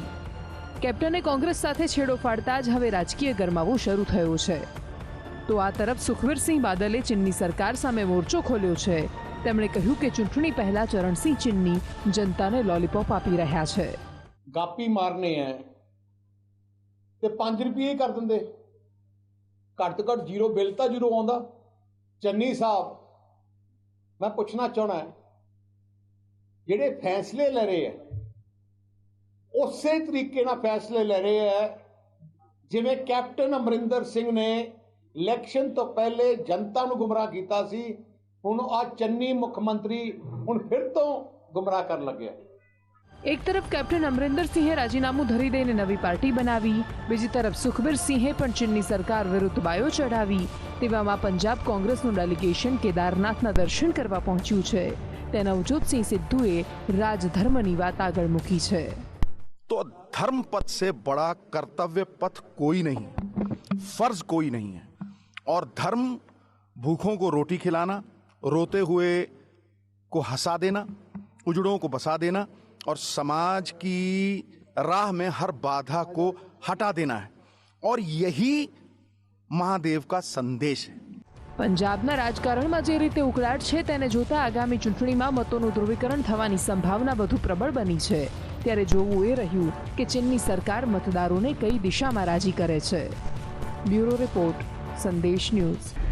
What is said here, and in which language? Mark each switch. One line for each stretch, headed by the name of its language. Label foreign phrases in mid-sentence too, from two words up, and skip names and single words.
Gujarati: કેપ્ટને કોંગ્રેસ સાથે છેડો ફાડતા જ હવે રાજકીય ગરમાવો શરૂ થયો છે. તો આ તરફ સુખબીરસિંહ બાદલે ચિન્ની સરકાર સામે મોરચો ખોલ્યો છે. તેમણે કહ્યું કે ચૂંટણી પહેલા ચરણસિંહ ચિન્ની જનતાને લોલીપોપ આપી રહ્યા છે.
Hindi: गपी मारने है
Punjabi: ਤੇ 5 ਰੁਪਏ ਹੀ ਕਰ ਦਿੰਦੇ, ਘੱਟ ਤੋਂ ਘੱਟ ਜ਼ੀਰੋ ਬਿੱਲ ਤਾਂ ਜ਼ੀਰੋ ਆਉਂਦਾ. ਚੰਨੀ ਸਾਹਿਬ, ਮੈਂ ਪੁੱਛਣਾ ਚਾਹਣਾ ਜਿਹੜੇ ਫੈਸਲੇ ਲੈ ਰਹੇ ਹੈ ਉਸੇ ਤਰੀਕੇ ਨਾਲ ਫੈਸਲੇ ਲੈ ਰਹੇ ਹੈ ਜਿਵੇਂ ਕੈਪਟਨ ਅਮਰਿੰਦਰ ਸਿੰਘ ਨੇ ਇਲੈਕਸ਼ਨ ਤੋਂ ਪਹਿਲੇ ਜਨਤਾ ਨੂੰ ਗੁੰਮਰਾਹ ਕੀਤਾ ਸੀ. ਹੁਣ ਆ ਚੰਨੀ ਮੁੱਖ ਮੰਤਰੀ ਹੁਣ ਫਿਰ ਤੋਂ ਗੁੰਮਰਾਹ ਕਰਨ ਲੱਗਿਆ.
Gujarati: એક તરફ કેપ્ટન અમરિન્દર સિંહે રાજીનામું ધરી દઈને નવી પાર્ટી બનાવી, બીજી તરફ સુખબીર સિંહે પણ ચીનની સરકાર વિરુદ્ધ બાયો ચઢાવી. તેવામાં પંજાબ કોંગ્રેસનું ડેલિગેશન કેદારનાથના દર્શન કરવા પહોંચ્યું છે. તે નવજોતસિંહ સિદ્ધુએ રાજધર્મની વાત આગળ મૂકી છે.
Hindi: तो धर्म पथ से बड़ा कर्तव्य पथ कोई नहीं, फर्ज कोई नहीं है. और धर्म भूखों को रोटी खिलाना, रोते हुए को हंसा देना, उजड़ों को बसा देना और समाज की राह में हर बाधा को हटा देना है. और यही महादेव का संदेश है.
Gujarati: પંજાબના રાજકારણમાં જે રીતે ઉકળાટ છે તેને જોતા આગામી ચૂંટણીમાં મતોનું ધ્રુવીકરણ થવાની સંભાવના વધુ પ્રબળ બની છે. ત્યારે જોવું એ રહ્યું કે ચીનની સરકાર મતદારોને કઈ દિશામાં રાજી કરે છે. બ્યુરો રિપોર્ટ, સંદેશ ન્યૂઝ.